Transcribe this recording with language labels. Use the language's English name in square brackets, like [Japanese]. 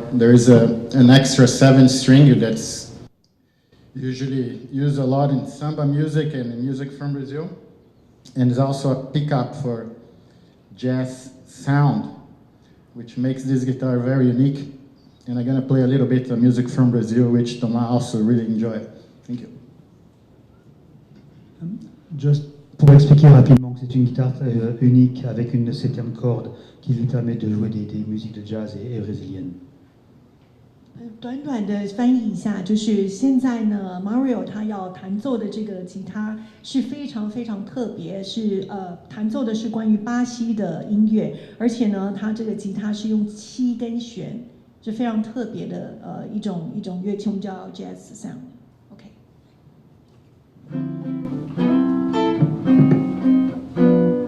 [English] There is an extra 7-string that's usually used a lot in samba music and in music from Brazil. And it's also a pickup for jazz sound, which makes this guitar very unique. And I'm gonna play a little bit of music from Brazil, which Thomas also really enjoyed. Thank you. [French] Just pour expliquer rapidement que c'est une guitare unique avec une 7e corde qui lui permet de jouer des musiques de jazz et brésiliennes. [Chinese] 短短的翻译一下，就是现在呢 ，Mario 他要弹奏的这个吉他是非常非常特别，是弹奏的是关于巴西的音乐，而且呢，他这个吉他是用7根弦，是非常特别的一种乐器，我们叫 [English] jazz sound。 [Chinese] OK。